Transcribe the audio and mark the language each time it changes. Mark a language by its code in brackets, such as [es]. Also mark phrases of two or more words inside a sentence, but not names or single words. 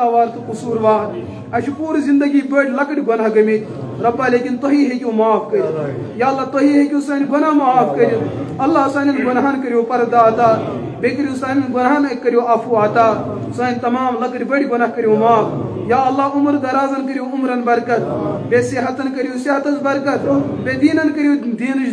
[ks] وار تو قصور وار اچھو پوری زندگی بڑ لکڑ گناہ گمت ربا لیکن تہی ہیکو معاف کر یا اللہ تہی ہیکو سان گناہ معاف کر اللہ سان گناہن کریو پردہ عطا بے کریو سان گناہن کریو عفو عطا سان تمام لکڑ بڑ گناہ کریو معاف یا اللہ عمر درازن کریو عمرن برکت بے صحتن کریو صحتس برکت بے دینن کریو دینش